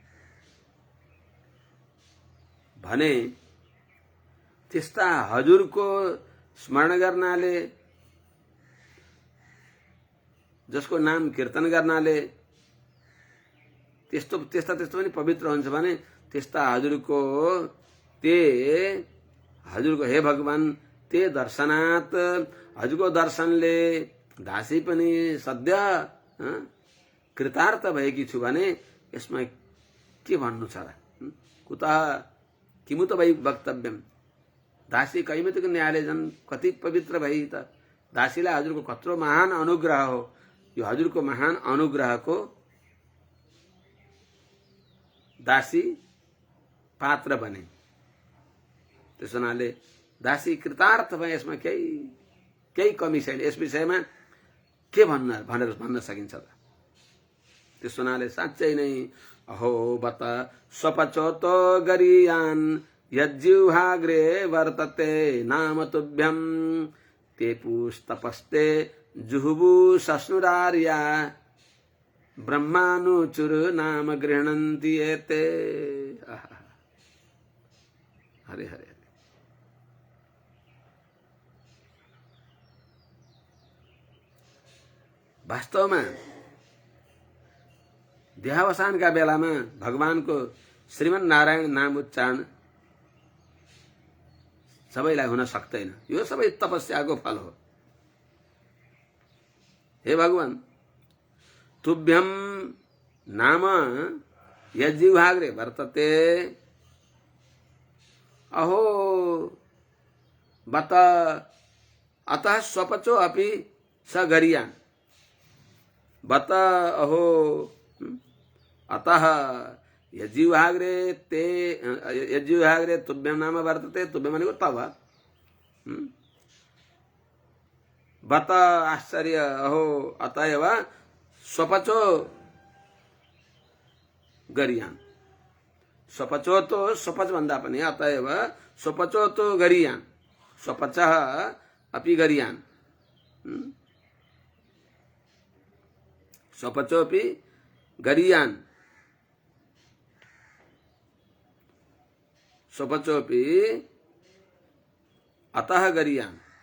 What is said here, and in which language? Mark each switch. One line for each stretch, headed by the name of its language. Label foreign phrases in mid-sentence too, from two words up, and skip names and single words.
Nepali: भने त्यस्ता हजुरको स्मरण गर्नाले जसको नाम कीर्तन गर्नाले त्यस्तो पनि पवित्र हुन्छ भने त्यस्ता हजुरको हे भगवान
Sanskrit: ते दर्शनात्
Nepali: हजुरको दर्शनले दासी पनि सद्य कृतार्थ भएकी छु भने यसमा के भन्नु छ र
Sanskrit: कुतः किमुत
Nepali: भई वक्तव्यम। दासी कैमितिक न्यायले झन् कति पवित्र भई त दासीलाई हजुरको कत्रो महान अनुग्रह हो। यो हजुरको महान अनुग्रहको दासी पात्र बने त्यसो हुनाले दासी कृतार्थ भए यसमा केही कमी छैन। यस विषयमा के भन्न सकिन्छ त। त्यसो हुनाले साँच्चै नै
Sanskrit: अहो बत स्वपचोतो गरियान् यज्जिह्वाग्रे वर्तते नाम तुभ्यं ते पुस्तपस्ते जुहुबु सस्नुरार्या ब्रह्मानुचुर नाम गृह्णन्ति एते। हरे हरे।
Nepali: वास्तवमा देहावसानका बेलामा भगवानको श्रीमन नारायण नाम उच्चारण सबैलाई हुन सक्दैन। यो सबै तपस्याको फल हो। हे भगवान,
Sanskrit: तुभ्यम नाम यज्जिह्वाग्रे वर्तते, अहो बत अतः स्वपचो अपि स गरियान्। बत अहो अतः यज्जिह्वाग्रे ते यज्जिह्वाग्रे तुभ्यम नाम वर्तते, तुभ्यम भनेको तव। बत आश्चर्य, अहो अतएव स्वपचो गरियान्। स्वपचो तो स्वपच
Nepali: भन्दा पनि
Sanskrit: अतएव स्वपचो तो गरियान्, स्वपचः अपि गरियान्। स्वपचोऽपि गरियान्, स्वपचोऽपि अतः गरियान्।